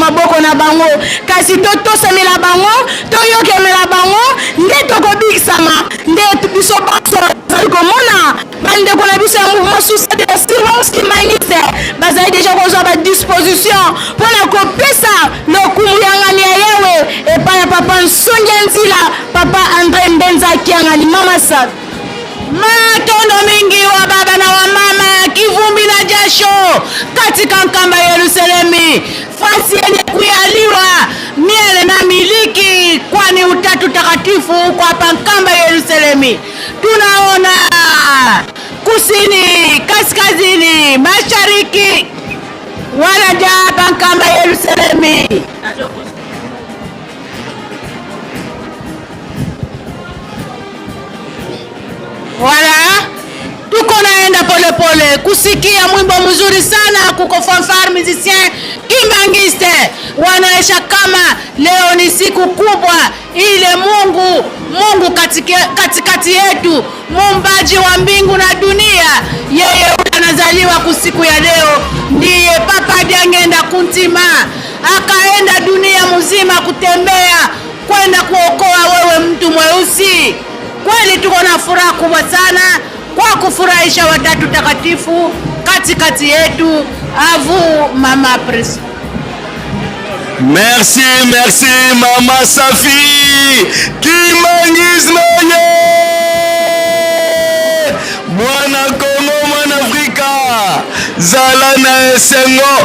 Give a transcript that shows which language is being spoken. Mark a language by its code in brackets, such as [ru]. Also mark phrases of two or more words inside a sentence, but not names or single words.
[ln] maboko na bango kasi totosemela bango toyokemela bango nde tokobikisama nde biso baso bazali komona bandeko na biso ya [fr] mouvement social de la surveillance humaniste [ln] bazali deja kozwa badisposition mpona kopesa lokumu ya ngani ya yewe epai ya papa Nsonyanzila papa Andre Mbenza Kiangani mama sa matondo mingi [sw] wa baba na wa mama, kivumbi na jasho katika Nkamba Yerusalemi, fasi yenye kuyaliwa miele na miliki, kwani Utatu Takatifu kwa hapa Nkamba Yerusalemi. Tunaona kusini, kaskazini, mashariki wanaja hapa Nkamba Yerusalemi. Wala tuko naenda pole pole kusikia mwimbo mzuri sana, kuko [fr] fanfare musicien [sw] Kimbangiste wanaesha kama leo ni siku kubwa ile Mungu katikati yetu, muumbaji wa mbingu na dunia, yeye anazaliwa kusiku ya leo. Ndiye Papa Diangenda Kuntima akaenda dunia mzima kutembea kwenda kuokoa wewe mtu mweusi. Kweli tuko na furaha kubwa sana kwa kufurahisha Watatu Takatifu katikati yetu. Avu Mama Pres. [fr] Merci, merci [ln] Mama Safi Kimbangiste mwana Kongo, mwana Afrika, zala na esengo.